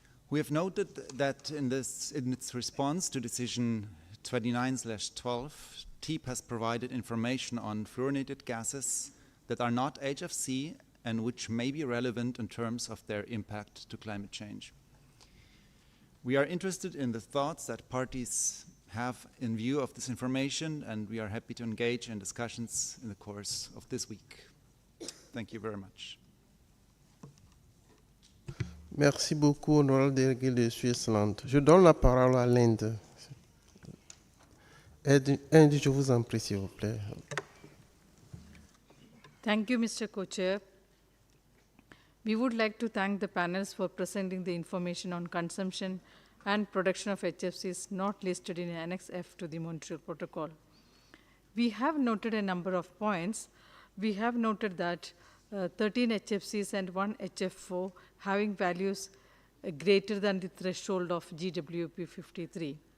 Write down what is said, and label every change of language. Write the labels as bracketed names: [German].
[English] We have noted that in its response to decision 29/12, TEEP has provided information on fluorinated gases that are not HFC and which may be relevant in terms of their impact to climate change. We are interested in the thoughts that parties have in view of this information, and we are happy to engage in discussions in the course of this week. Thank you very much. [French] Merci beaucoup, honorable délégué de Suisse-Land. Je donne la parole à l'Inde. Inde, je vous en prie, s'il vous plaît. [English] Thank you, Mr. Co-Chair. We would like to thank the panels for presenting the information on consumption and production of HFCs not listed in Annex F to the Montreal Protocol. We have noted a number of points. We have noted that 13 HFCs and 1 HF4 having values greater than the threshold of GWP53.